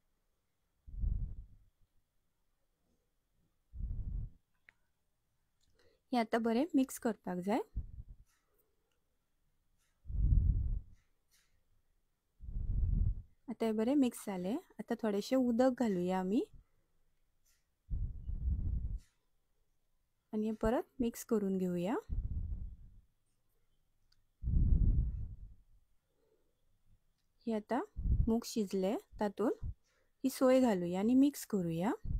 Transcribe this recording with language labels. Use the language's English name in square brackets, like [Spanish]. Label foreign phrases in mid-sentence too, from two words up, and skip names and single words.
[Konkani] हे आता बरे मिक्स करपाक जाय। आता हे बरे मिक्स जाले। आता थोडेशे उदक घालूया आमी आणि हे परत मिक्स करून घेऊया। हे आता मूग शिजले, तातून ही सोय घालूया आणि मिक्स करूया।